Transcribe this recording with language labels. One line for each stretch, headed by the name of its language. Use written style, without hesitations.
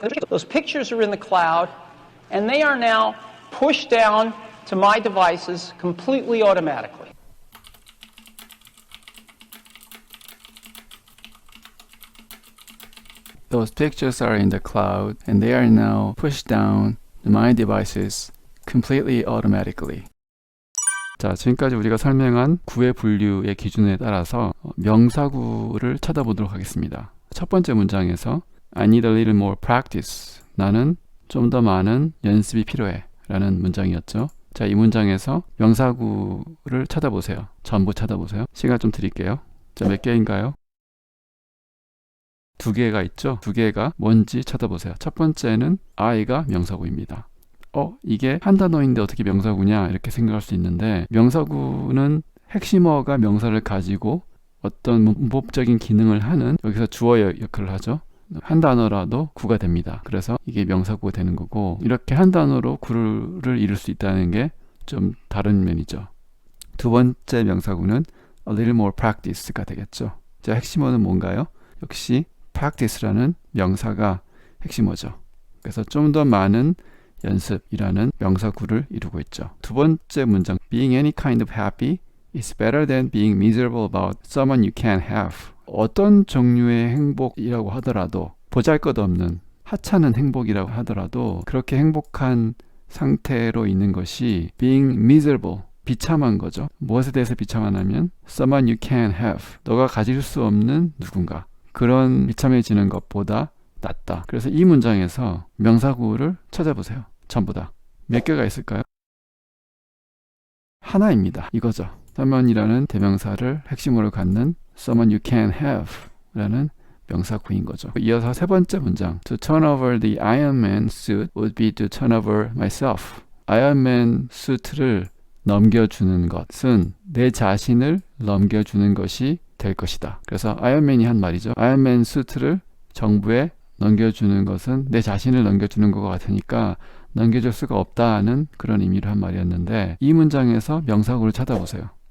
English: Those pictures are in the cloud, and they are now pushed down to my devices completely automatically. Those pictures are in the cloud, and they are now pushed down to my devices completely automatically.
Korean: 자, 지금까지 우리가 설명한 구의 분류의 기준에 따라서 명사구를 찾아보도록 하겠습니다. 첫 번째 문장에서
English: I need a little more practice.
Korean: 나는 좀 더 많은 연습이 필요해 라는 문장이었죠. 자, 이 문장에서 명사구를 찾아보세요. 전부 찾아보세요. 시간 좀 드릴게요. 자, 몇 개인가요? 두 개가 있죠? 두 개가 뭔지 찾아보세요. 첫 번째는 I가 명사구입니다. 이게 한 단어인데 어떻게 명사구냐 이렇게 생각할 수 있는데, 명사구는 핵심어가 명사를 가지고 어떤 문법적인 기능을 하는, 여기서 주어 역할을 하죠. 한 단어라도 구가 됩니다. 그래서 이게 명사구가 되는 거고, 이렇게 한 단어로 구를 이룰 수 있다는 게 좀 다른 면이죠. 두 번째 명사구는
English: a little more practice
Korean: 가 되겠죠. 자, 핵심어는 뭔가요? 역시 practice라는 명사가 핵심어죠. 그래서 좀 더 많은 연습이라는 명사구를 이루고 있죠. 두 번째 문장
English: being any kind of happy is better than being miserable about someone you can't have.
Korean: 어떤 종류의 행복이라고 하더라도 보잘것없는 하찮은 행복이라고 하더라도 그렇게 행복한 상태로 있는 것이
English: being miserable,
Korean: 비참한 거죠. 무엇에 대해서 비참하냐면
English: someone you can't have,
Korean: 너가 가질 수 없는 누군가, 그런 비참해지는 것보다 낫다. 그래서 이 문장에서 명사구를 찾아보세요. 전부 다. 몇 개가 있을까요? 하나입니다. 이거죠. someone이라는 대명사를 핵심으로 갖는
English: someone you can't have
Korean: 라는 명사구인 거죠. 이어서 세 번째 문장
English: To turn over the Iron Man suit would be to turn over myself.
Korean: 아이언맨 수트를 넘겨주는 것은 내 자신을 넘겨주는 것이 될 것이다. 그래서 아이언맨이 한 말이죠. 아이언맨 수트를 정부에 넘겨주는 것은 내 자신을 넘겨주는 것 같으니까 넘겨줄 수가 없다는 그런 의미로 한 말이었는데 이 문장에서 명사구를 찾아보세요.